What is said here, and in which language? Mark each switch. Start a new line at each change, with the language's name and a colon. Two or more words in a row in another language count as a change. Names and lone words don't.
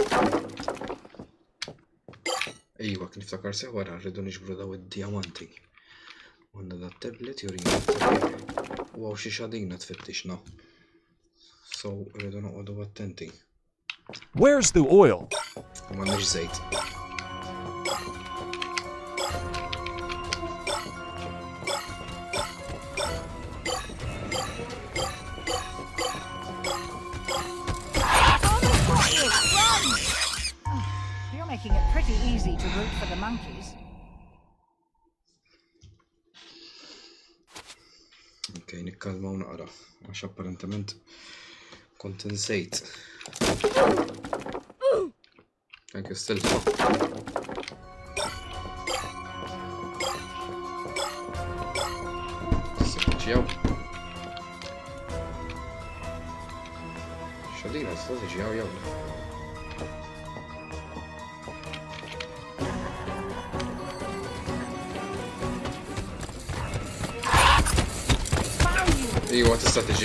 Maltese: Ejwa, kif niftakar sew wara rridu niġbru daw id-diamanti. Għandna dat tablet jurina. Wow, xi xadina tfittixna. So rridu noqogħdu attenti.
English: Where's the oil?
Maltese: M'għandniex żejt.
English: Making it pretty easy to root for the monkeys.
Maltese: Okay, nikkalmaw naqra, għax apparentement kont insejt.
English: Thank you still.
Maltese: Ġew. Xadina, ġew jew. Ejwa tista' tiġi.